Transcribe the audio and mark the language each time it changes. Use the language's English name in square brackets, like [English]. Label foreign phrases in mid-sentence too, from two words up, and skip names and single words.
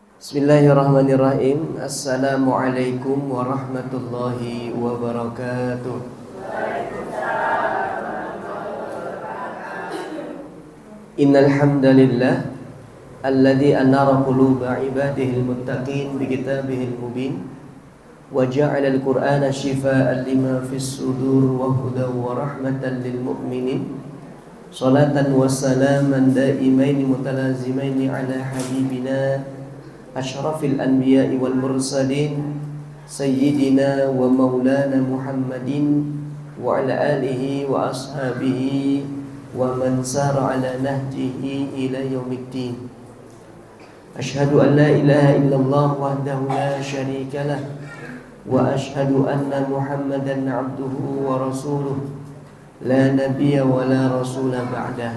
[Arabic] بسم الله الرحمن الرحيم. السلام عليكم ورحمة الله وبركاته. إن الحمد لله الذي أنار قلوب عباده المتقين بكتابه المبين وجعل القرآن شفاء لما في الصدور وهدى ورحمة للمؤمنين. صلاة وسلاما دائمين متلازمين على حبيبنا أشرف الأنبياء والمرسلين سيدنا ومولانا محمد وعلى آله وأصحابه ومن سار على نهجه إلى يوم الدين. أشهد أن لا إله إلا الله وحده لا شريك له وأشهد أن محمدا عبده ورسوله لا نبي ولا رسول بعده.